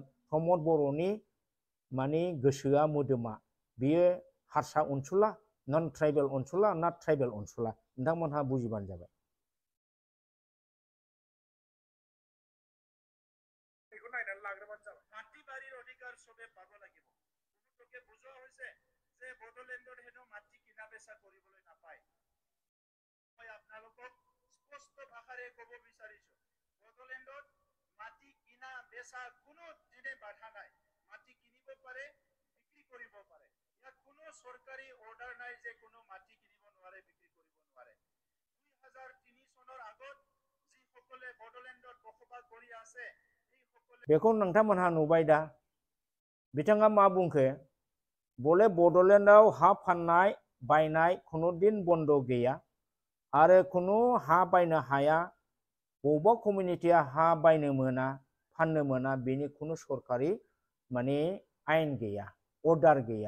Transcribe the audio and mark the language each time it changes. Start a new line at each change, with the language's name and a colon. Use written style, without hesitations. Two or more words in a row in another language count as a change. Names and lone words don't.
Bodo: प्रमद बर'नि माने गोसोआ मोदोमा बियो हारसा अनसुला,
English: non tribal
Bodo: अनसुला ना ट्राइबेल अनसुला, नोंथांमोनहा बुजिबानो जाबाय। नायनानै लाग्रोबानो जाबाय।
Assamese: माटी बाৰীर अधिकार सবে পাব লাগিব। বহুতকে বুজোৱা হৈছে যে বড়োলেণ্ডৰ হেনো মাটি কিনা বেচা কৰিবলৈ নাপায়। মই আপোনালোকক স্পষ্ট ভাষাৰে ক'ব বিচাৰিছো, বড়োলেণ্ডত মাটি কিনা বেচা কোনো দিনে বাধা নাই। মাটি কিনিব পাৰে, বিক্ৰী কৰিব পাৰে। ইয়াত কোনো চৰকাৰী অৰ্ডাৰ নাই যে কোনো মাটি কিনিব নোৱাৰে, বিক্ৰী কৰিব নোৱাৰে। 2003 চনৰ আগত যিসকলে বড়োলেণ্ডত বসবাস কৰি আছে,
Bodo: बेखौ नोंथांमोनहा नुबाय दा। बिथाङा मा बुंखो, बले बड'लेण्डआव हा फाननाय बायनाय खुनु दिन बन्द गैया आरो खुनु हा बायनो हाया, बबेबा कमिउनिटिया हा बायनो मोना, फाननो मोना, बेनि खुनु सरकारि माने आयेन गैया, अर्डार गैया।